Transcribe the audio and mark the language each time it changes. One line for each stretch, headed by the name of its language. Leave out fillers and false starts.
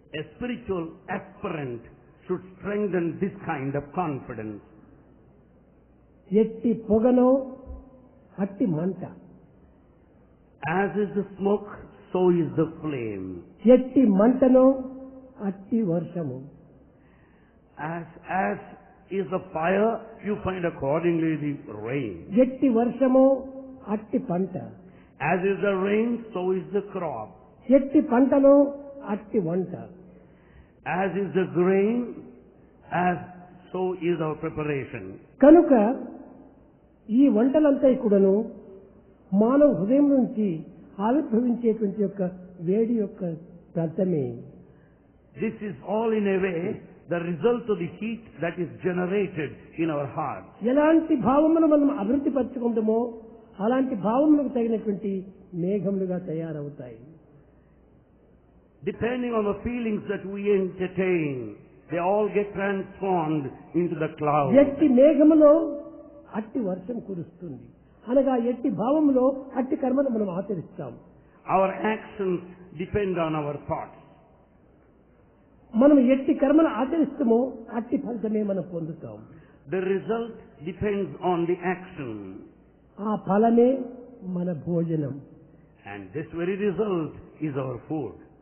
English: A spiritual aspirant should strengthen this kind of confidence.
Telugu: ఎట్టి పొగనో అట్టి మంట.
English: As is the smoke, so is the flame.
Telugu: ఎట్టి మంటనో అట్టి వర్షము.
English: As is the fire, you find accordingly the rain.
Telugu: ఎట్టి వర్షమో అట్టి పంట.
English: As is the rain, so is the crop.
Telugu: ఎట్టి పంటలో అట్టి వంట.
English: As is the grain, as so is our preparation.
Telugu: కనుక ఈ వంటలంతా కూడాను మానవ హృదయం నుంచి ఆవిర్భవించేటువంటి యొక్క వేడి యొక్క ఫలితమే.
English: This is all in a way the result of the heat that is generated in our heart.
Telugu: ఎలాంటి భావమును మనం అభివృద్ధి పరచుకుంటామో అలాంటి భావములకు తగినటువంటి మేఘములుగా తయారవుతాయి.
English: Depending on the feelings that we entertain, they all get transformed into the clouds.
Telugu: ఎట్టి మేఘములో అట్టి వర్షం కురుస్తుంది అనగా ఎట్టి భావములో అట్టి కర్మను మనం ఆచరిస్తాం.
English: Our actions depend on our thoughts.
Telugu: మనం ఎట్టి కర్మను ఆచరిస్తామో అట్టి ఫలితమే మనం పొందుతాం.
English: The result depends on the action.
Telugu: ఆ ఫలమే మన భోజనం.
English: And this very result is our food.